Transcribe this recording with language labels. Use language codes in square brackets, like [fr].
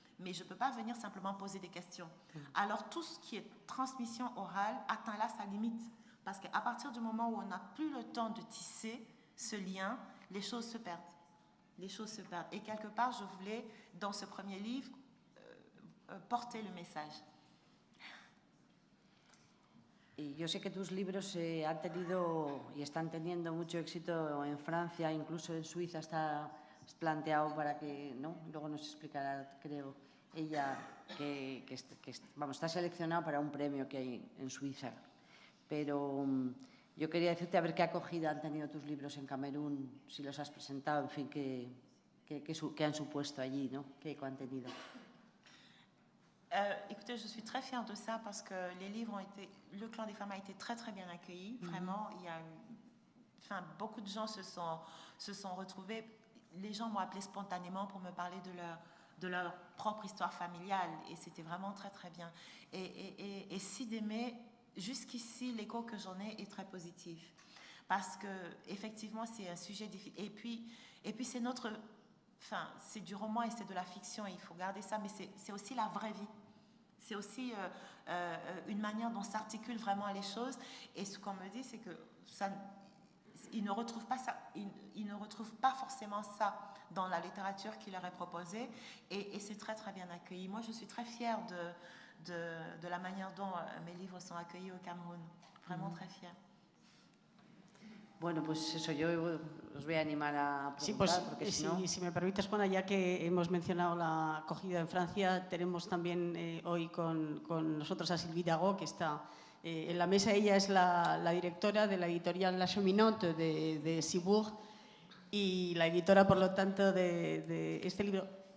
[fr] Mais je ne peux pas venir simplement poser des questions. Alors, tout ce qui est transmission orale atteint là sa limite, parce qu'à partir du moment où on n'a plus le temps de tisser ce lien, les choses se perdent. Les choses se perdent. Et quelque part, je voulais, dans ce premier livre, porter le message. [es] Y yo sé que tus libros han tenido y están teniendo mucho éxito en Francia, incluso en Suiza está planteado para que, ¿no? Luego nos explicará, creo, ella que está seleccionado para un premio que hay en Suiza. Pero yo quería decirte a ver qué acogida han tenido tus libros en Camerún, si los has presentado, en fin, qué han supuesto allí, ¿no? ¿Qué eco han tenido? [fr] Écoutez, je suis très fière de ça parce que les livres ont été... Le Clan des femmes a été très très bien accueilli. Vraiment, il y a eu... beaucoup de gens se sont retrouvés. Les gens m'ont appelé spontanément pour me parler de leur propre histoire familiale et c'était vraiment très très bien. Et si d'aimer, jusqu'ici, l'écho que j'en ai est très positif parce que effectivement, c'est un sujet difficile. Et puis c'est notre... c'est du roman et c'est de la fiction, il faut garder ça, mais c'est aussi la vraie vie. C'est aussi une manière dont s'articulent vraiment les choses. Et ce qu'on me dit, c'est que ils ne retrouvent pas ça, ils ne retrouvent pas forcément ça dans la littérature qui leur est proposée. Et c'est très très bien accueilli. Moi, je suis très fière de la manière dont mes livres sont accueillis au Cameroun. Vraiment très fière. [es] Bueno, pues eso, yo os voy a animar a preguntar, sí, pues, porque si me permites, Juana, ya que hemos mencionado la acogida en Francia, tenemos también hoy con nosotros a Sylvie Dago, que está en la mesa. Ella es la directora de la editorial La Cheminante de Cibourg y la editora, por lo tanto, de este libro.